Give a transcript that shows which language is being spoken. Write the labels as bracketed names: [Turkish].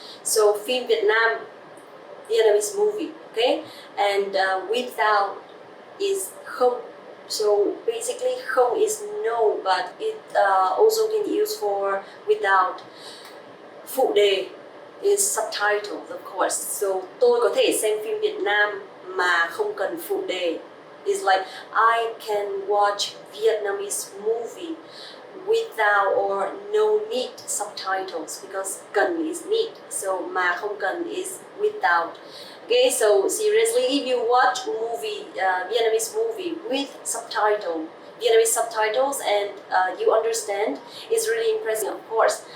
[English] So [Vietnamese] phim Việt Nam, [English] Vietnamese movie, okay? And without is không. So basically không is no, but it also can use for without. Phụ đề is subtitles, of course. [Vietnamese] So tôi có thể xem phim Việt Nam mà không cần phụ đề. [English] It's like I can watch Vietnamese movie without or no need subtitles, because cần is need. So [Vietnamese] mà không cần [English] is without. Okay, so seriously, if you watch movie, Vietnamese movie with Vietnamese subtitles, and you understand, it's really impressive, of course.